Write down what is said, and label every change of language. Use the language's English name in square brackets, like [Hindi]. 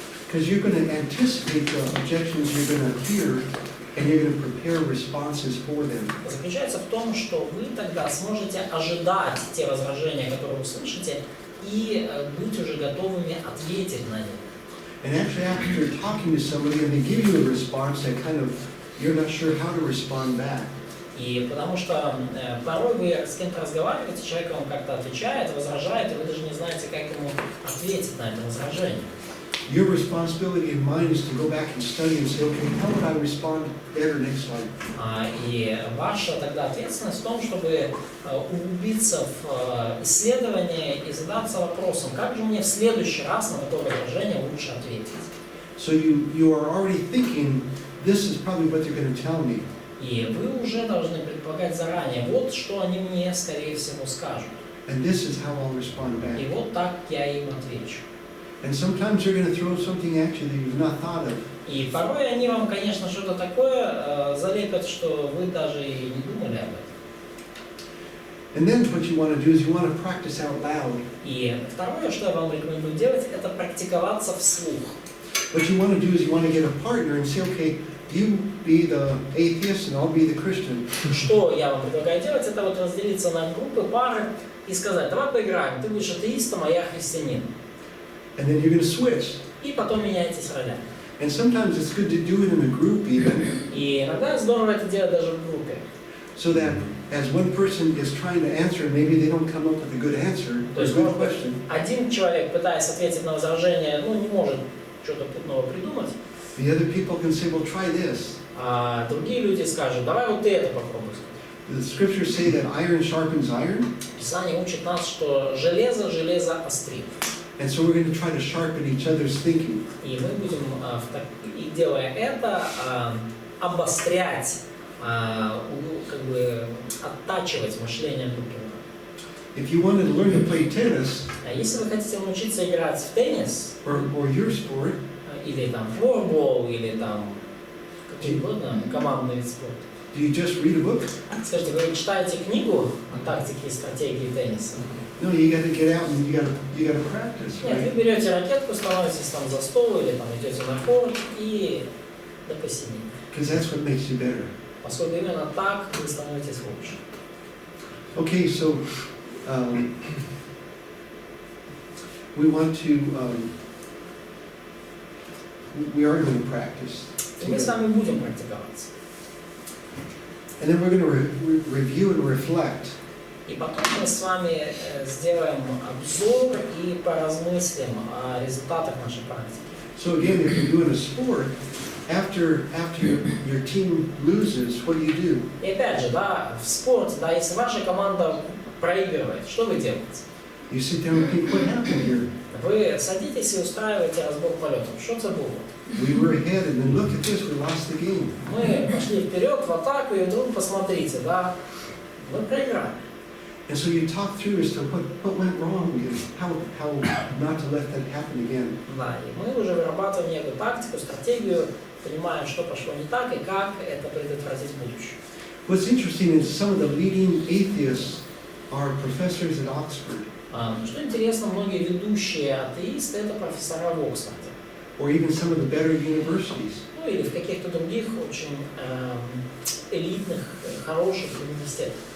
[English] because you're going to anticipate the objections you're going to hear, and you're going to prepare responses for them. [Russian] заключается в том, что вы тогда сможете ожидать те возражения, которые вы слышите, и быть уже готовыми ответить на них. [English] And actually, after you're talking to somebody and they give you a response that kind of, you're not sure how to respond back. [Russian] И потому что порой вы с кем-то разговариваете, человек вам как-то отвечает, возражает, и вы даже не знаете, как ему ответить на это возражение. [English] Your responsibility and mine is to go back and study and say, okay, how would I respond better next time? [Russian] И ваша тогда ответственность в том, чтобы углубиться в исследование и задаться вопросом, как же мне в следующий раз на такое возражение лучше ответить. [English] So you are already thinking, this is probably what they're going to tell me. [Russian] И вы уже должны предполагать заранее, вот что они мне, скорее всего, скажут. [English] And this is how I'll respond back. [Russian] И вот так я им отвечу. [English] And sometimes they're going to throw something at you that you've not thought of. [Russian] И порой они вам, конечно, что-то такое залепят, что вы даже и не думали об этом. [English] And then what you want to do is you want to practice out loud. [Russian] И второе, что я вам рекомендую делать, это практиковаться вслух. [English] What you want to do is you want to get a partner and say, okay, you be the atheist and I'll be the Christian. [Russian] Что я вам предлагаю делать, это вот разделиться на группы, пары и сказать, давай поиграем, ты будешь атеистом, а я христианин. [English] And then you're going to switch. [Russian] И потом меняйтесь ролями. [English] And sometimes it's good to do it in a group even, [Russian] И иногда здорово это делать даже в группе. [English] so that as one person is trying to answer, maybe they don't come up with a good answer [Russian] То [English] or a [Russian] есть, [English] good [Russian] может быть, [English] question. [Russian] один человек, пытаясь ответить на возражение, не может что-то путного придумать, [English] The other people can say, well, try this. [Russian] а другие люди скажут, давай вот это попробуй. [English] The scriptures say that iron sharpens iron, [Russian] Писание учит нас, что железо острит. [English] and so we're going to try to sharpen each other's thinking. [Russian] И мы будем, и делая это, обострять, как бы оттачивать мышление друг друга. [English] If you wanted to learn to play tennis [Russian] А если вы хотите научиться играть в теннис, [English] or your sport, [Russian] или там флорбол, или там какой угодно командный вид спорта, [English] do you just read a book? [Russian] скажите, вы читаете книгу о тактике и стратегии тенниса? [English] No, you got to get out and you got to practice, [Russian] Нет, [English] right? [Russian] вы берете ракетку, становитесь там за стол или там идете на корт и до посинения. [English] Because that's what makes you better. [Russian] Поскольку именно так вы становитесь лучше. [English] Okay, so we want to, we are going to practice. [Russian] И мы с вами будем практиковаться. [English] And then we're going to review and reflect. [Russian] И потом мы с вами сделаем обзор и поразмыслим о результатах нашей практики. [English] So again, if you're doing a sport, after your team loses, what do? [Russian] И опять же, да, в спорте, да, если ваша команда проигрывает, что вы делаете? [English] You sit down and think, what happened here? [Russian] Вы садитесь и устраиваете разбор полетов. [Ukrainian] Что це було? [English] We were ahead, and then look at this, we lost the game. [Russian] Мы пошли вперед в атаку, и вдруг посмотрите, да, мы проиграли. [English] And so you talk through as to what went wrong and how not to let that happen again. [Russian] Да, и мы уже вырабатываем некую тактику, стратегию, понимаем, что пошло не так и как это предотвратить в будущем. [English] What's interesting is some of the leading atheists are professors at Oxford, [Russian] Что интересно, многие ведущие атеисты это профессора в Оксфорде. [English] or even some of the better universities. [Russian] Ну или в каких-то других очень элитных, хороших университетах.